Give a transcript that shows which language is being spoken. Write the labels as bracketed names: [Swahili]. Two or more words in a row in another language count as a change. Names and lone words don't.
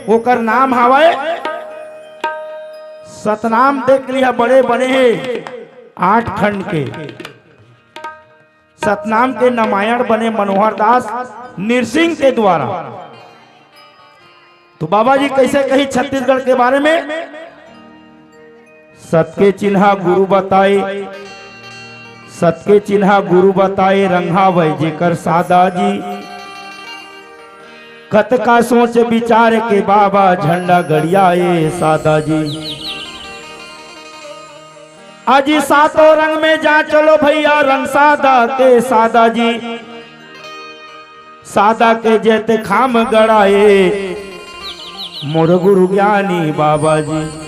[Chhattisgarhi] ओकर नाम हवाए सतनाम, देख लिया बड़े बने हैं 8 खंड के सतनाम के रामायण बने मनोहर दास नरसिंह के द्वारा। तो बाबा जी कैसे कही छत्तीसगढ़ के बारे में, सत के चिन्हा गुरु बताए, सत के चिन्हा गुरु बताए, रंगा वै जेकर सादा जी, कत का सोच विचार के बाबा झंडा गड़ियाए सादा जी। आज 7 रंग में जा चलो भैया रंग सादा के सादा जी, सादा के जेते खाम गड़ाए मोर गुरु ज्ञानी बाबा जी।